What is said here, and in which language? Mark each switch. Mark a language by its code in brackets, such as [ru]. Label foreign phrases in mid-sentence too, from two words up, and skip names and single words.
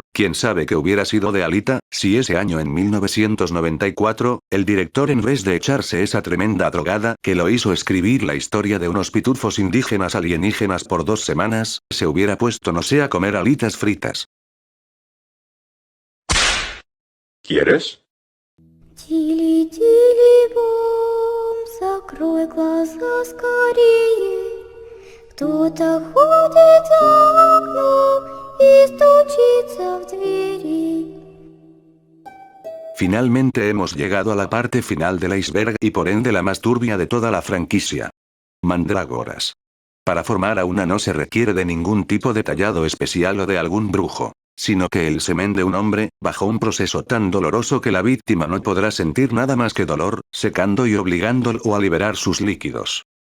[es] Quién sabe qué hubiera sido de Alita, si ese año en 1994, el director en vez de echarse esa tremenda drogada que lo hizo escribir la historia de unos pitufos indígenas alienígenas por 2 semanas, se hubiera puesto no sé a comer alitas fritas. ¿Quieres? [ru] Тили-тили-бом, закрой глаза скорее. Кто-то ходит за окном и стучится в двери. [es] Finalmente hemos llegado a la parte final del iceberg y por ende la más turbia de toda la franquicia. Mandrágoras. Para formar a una no se requiere de ningún tipo de tallado especial o de algún brujo, sino que el semen de un hombre, bajo un proceso tan doloroso que la víctima no podrá sentir nada más que dolor, secando y obligándolo a liberar sus líquidos.